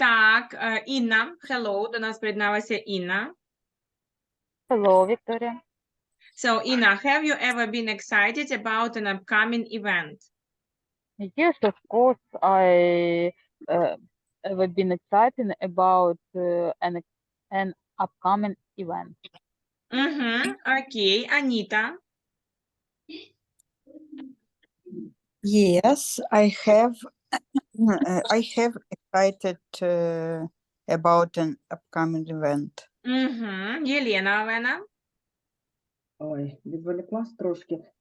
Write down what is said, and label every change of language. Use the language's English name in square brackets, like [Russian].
[Ukrainian] Так, Інна, hello, до нас приєдналася Інна. [English] Hello, Victoria. So, Inna, have you ever been excited about an upcoming event? Yes, of course. I ever been excited about an upcoming event. [Ukrainian] Окей, Аніта. [English] Yes, I have excited about an upcoming event. [Ukrainian] Угу. Єлена Олена. Ой, відволіклась трошки.